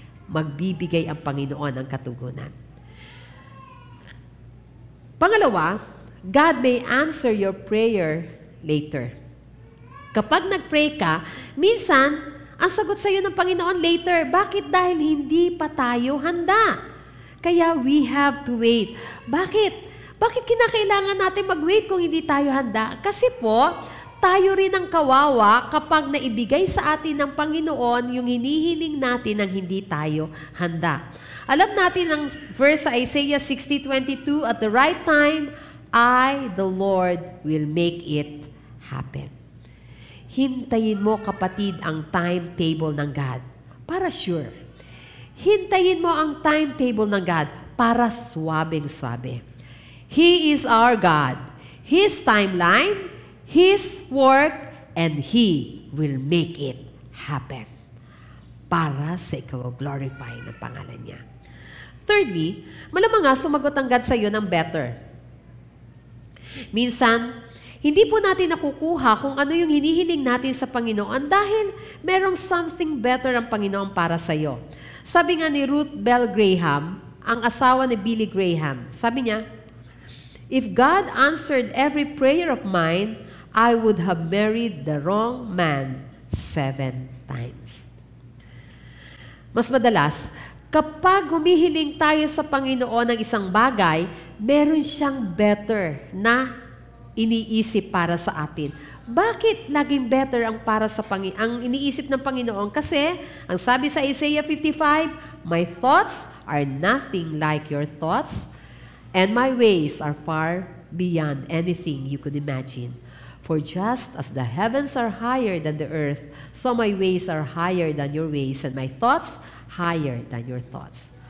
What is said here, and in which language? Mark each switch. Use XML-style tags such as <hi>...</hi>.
<tl>Magbibigay ang Panginoon ng katugunan.</tl> <en>Pangalawa, God may answer your prayer later.</en> <tl>Kapag nag-pray ka, minsan, ang sagot sa iyo ng Panginoon later. Bakit? Dahil hindi pa tayo handa. Kaya</tl> <en>we have to wait.</en> <tl>Bakit? Bakit kinakailangan natin mag-wait kung hindi tayo handa? Kasi po, tayo rin ang kawawa kapag naibigay sa atin ng Panginoon yung hinihiling natin ng hindi tayo handa. Alam natin ang verse sa</tl> <en>Isaiah 60:22, at the right time, I, the Lord, will make it happen.</en> <tl>Hintayin mo, kapatid, ang timetable ng God para sure. Hintayin mo ang timetable ng God para swabing-swabe.</tl> <en>He is our God. His timeline, His work, and He will make it happen.</en> <tl>Para sa ikaw-glorify ng pangalan niya. Thirdly, malamang nga sumagot ang God sa iyo ng better. Minsan, hindi po natin nakukuha kung ano yung hinihiling natin sa Panginoon dahil merong something better ang Panginoon para sa iyo. Sabi nga ni Ruth Bell Graham, ang asawa ni Billy Graham, sabi niya,</tl> <en>if God answered every prayer of mine, I would have married the wrong man 7 times.</en> <tl>Mas madalas, kapag humihiling tayo sa Panginoon ng isang bagay, meron siyang better na iniisip para sa atin. Bakit laging better ang para sa ang iniisip ng Panginoon? Kasi, ang sabi sa</tl> <en>Isaiah 55, my thoughts are nothing like your thoughts, and my ways are far beyond anything you could imagine. For just as the heavens are higher than the earth, so my ways are higher than your ways, and my thoughts higher than your thoughts.</en>